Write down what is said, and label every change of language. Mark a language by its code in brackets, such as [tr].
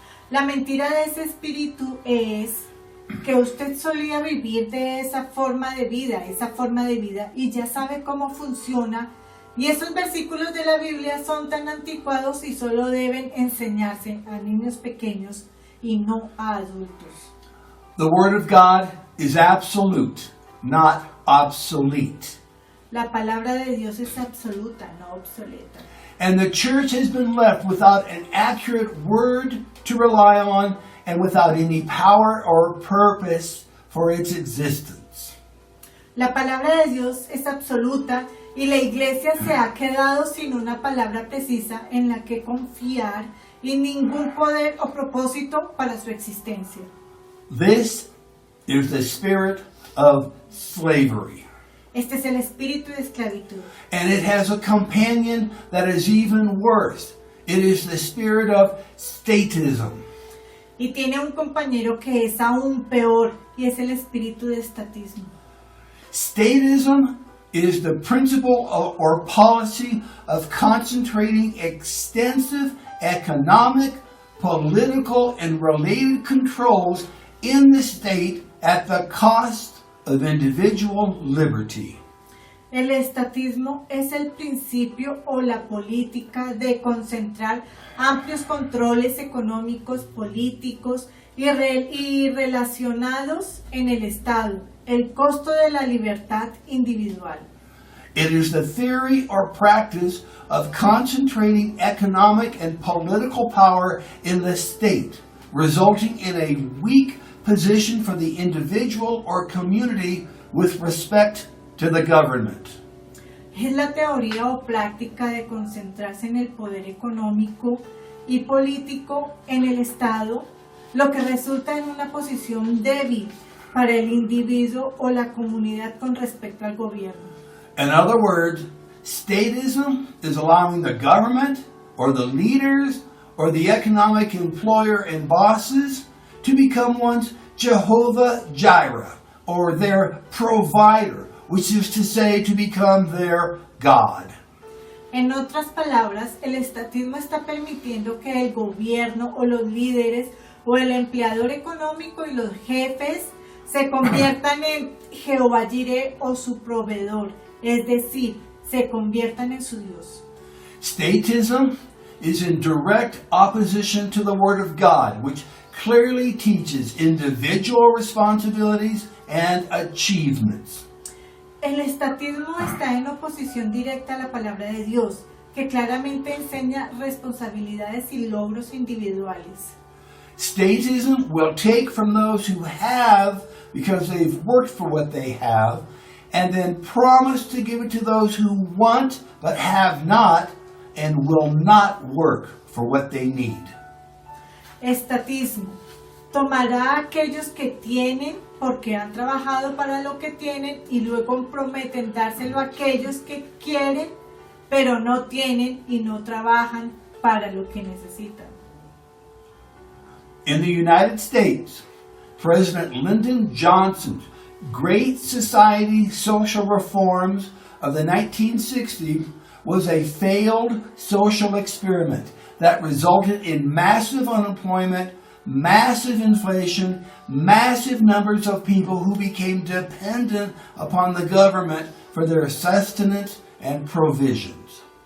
[es] La mentira de ese espíritu es que usted solía vivir de esa forma de vida y ya sabe cómo funciona, y esos versículos de la Biblia son tan anticuados y solo deben enseñarse a niños pequeños y no a adultos. [en] The Word of God is absolute, not obsolete. [es] La palabra de Dios es absoluta, no obsoleta. [en] And the church has been left without an accurate word to rely on and without any power or purpose for its existence. [es] La palabra de Dios es absoluta y la iglesia se ha quedado sin una palabra precisa en la que confiar y ningún poder o propósito para su existencia. [en] This is the spirit of slavery. [es] Este es el espíritu de esclavitud. [en] And it has a companion that is even worse. It is the spirit of statism. [es] Y tiene un compañero que es aún peor, y es el espíritu de estatismo. [en] Statism is the principle or policy of concentrating extensive economic, political, and related controls in the state at the cost of individual liberty. [es] El estatismo es el principio o la política de concentrar amplios controles económicos, políticos y relacionados en el Estado, el costo de la libertad individual. [en] It is the theory or practice of concentrating economic and political power in the state resulting in a weak position for the individual or community with respect to the government. [es] Es la teoría o práctica de concentrarse en el poder económico y político en el Estado, lo que resulta en una posición débil para el individuo o la comunidad con respecto al gobierno. [en] In other words, statism is allowing the government or the leaders or the economic employer and bosses to become one's Jehovah Jireh, or their provider, which is to say, to become their God. [es] En otras palabras, el estatismo está permitiendo que el gobierno o los líderes o el empleador económico y los jefes se conviertan en Jehová Jireh o su proveedor, es decir, se conviertan en su Dios. [en] Statism is in direct opposition to the Word of God, which clearly teaches individual responsibilities and achievements. [es] El estatismo está en oposición directa a la palabra de Dios, que claramente enseña responsabilidades y logros individuales. [en] Statism will take from those who have because they've worked for what they have, and then promise to give it to those who want but have not and will not work for what they need. [es] Estatismo. Tomará a aquellos que tienen porque han trabajado para lo que tienen y luego prometen dárselo a aquellos que quieren pero no tienen y no trabajan para lo que necesitan. [en] In the United States, President Lyndon Johnson's Great Society social reforms of the 1960s was a failed social experiment that resulted in massive unemployment, massive inflation, massive numbers of people who became dependent upon the government for their sustenance and provisions.